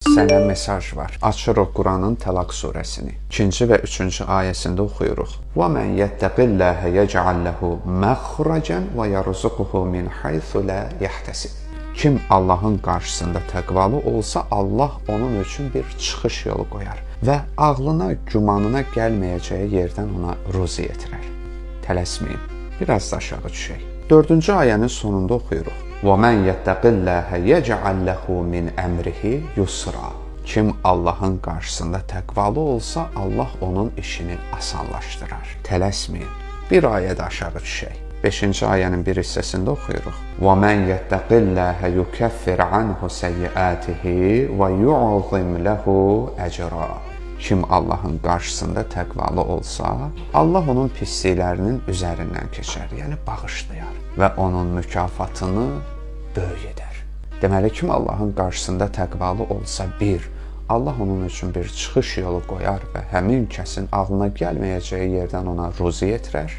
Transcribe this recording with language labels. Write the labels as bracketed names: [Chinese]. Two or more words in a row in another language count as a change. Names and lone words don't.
[Azerbaijani] Sənə mesaj var. Açırıq Quranın Təlaq surəsini. 2-ci və 3-cü ayəsində oxuyuruq. [Arabic] وَمَنْ يَتَّقِ اللَّهَ يَجْعَلْ لَهُ مَخْرَجًا وَيَرْزُقْهُ مِنْ حَيْثُ لَا يَحْتَسِبُ. [Azerbaijani] Kim Allahın qarşısında təqvalı olsa, Allah onun üçün bir çıxış yolu qoyar və ağlına, gümanına gəlməyəcəyi yerdən ona ruzi yetirər. Tələsməyin. Biraz da aşağı düşək. 4-cü ayənin sonunda oxuyuruq. [Arabic] وَمَنْ يَتَّقِ اللَّهَ يَجْعَلْ لَهُ مِنْ أَمْرِهِ يُسْرًا. [Azerbaijani] Kim Allahın qarşısında təqvalı olsa, Allah onun işini asanlaşdırar. Tələsməyin. Bir ayə də aşağı düşək. 5-ci ayənin bir hissəsində oxuyuruq. [Arabic] وَمَنْ يَتَّقِ اللَّهَ يُكَفِّرْ عَنْهُ سَيِّئَاتِهِ وَيُعْظِمْ لَهُ أَجْرًا. [Azerbaijani] Kim Allahın qarşısında təqvalı olsa, Allah onun pisliklərinin üzərindən keçər, yəni bağışlayar və onun mükafatını böyük edər. Deməli, kim Allahın qarşısında təqvalı olsa, bir, Allah onun üçün bir çıxış yolu qoyar və həmin kəsin ağlına gəlməyəcəyi yerdən ona ruzi yetirər.